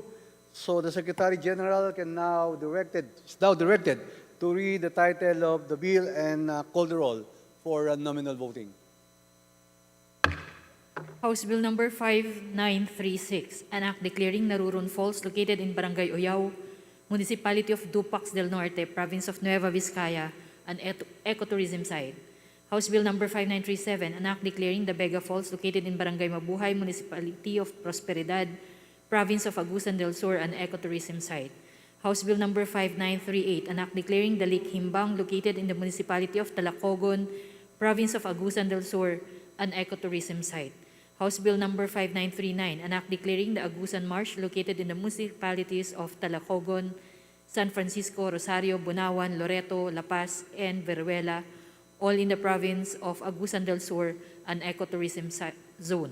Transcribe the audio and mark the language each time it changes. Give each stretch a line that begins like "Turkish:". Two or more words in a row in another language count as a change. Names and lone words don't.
English: So the Secretary General is now directed to read the title of the bill and call the roll for nominal voting. House Bill number 5936, an act declaring Narurun Falls located in Barangay Oyao, Municipality of Dupax del Norte, Province of Nueva Vizcaya, an ecotourism site. House Bill number 5937, an act declaring the Vega Falls located in Barangay Mabuhay, Municipality of Prosperidad, Province of Agusan del Sur, an ecotourism site. House Bill number 5938, an act declaring the Lake Himbang located in the Municipality of Talacogon, Province of Agusan del Sur, an ecotourism site. House Bill number 5939, an act declaring the Agusan Marsh located in the municipalities of Talacogon, San Francisco, Rosario, Bunawan, Loreto, La Paz, and Veruela, all in the province of Agusan del Sur, an ecotourism zone.